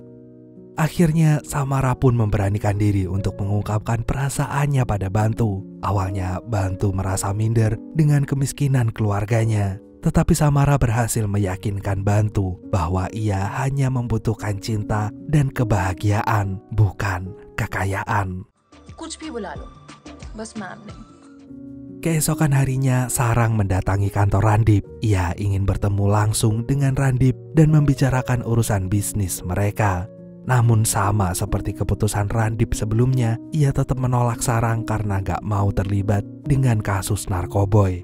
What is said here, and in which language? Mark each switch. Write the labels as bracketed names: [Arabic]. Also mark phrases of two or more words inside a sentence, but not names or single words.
[Indonesian] Akhirnya Samara pun memberanikan diri untuk mengungkapkan perasaannya pada Bantu. Awalnya Bantu merasa minder dengan kemiskinan keluarganya. Tetapi Samara berhasil meyakinkan Bantu bahwa ia hanya membutuhkan cinta dan kebahagiaan, bukan kekayaan. [Hindi] कुछ भी बुला लो, बस मैम नहीं. [Indonesian] Keesokan harinya Sarang mendatangi kantor Randip. Ia ingin bertemu langsung dengan Randip dan membicarakan urusan bisnis mereka. Namun sama seperti keputusan Randip sebelumnya, ia tetap menolak Sarang karena gak mau terlibat dengan kasus narkoboy.